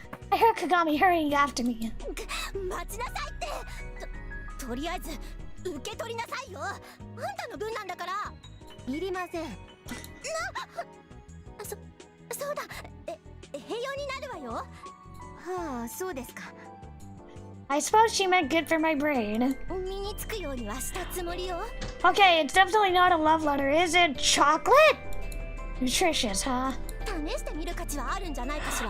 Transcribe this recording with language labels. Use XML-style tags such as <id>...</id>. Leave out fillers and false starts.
<en>I heard Kagami hurrying after me.</en> <ja>待ちなさいって。とりあえず受け取りなさいよ。あんたの分なんだから。いりません。そうだ。併用になるわよ。はあ、そうですか。</ja> <en>I suppose she meant good for my brain.</en> <ja>身につくようにはしたつもりよ。</ja> <en>Okay, it's definitely not a love letter, is it? Chocolate? Nutritious, huh?</en> <ja>試してみる価値はあるんじゃないかしら。</ja>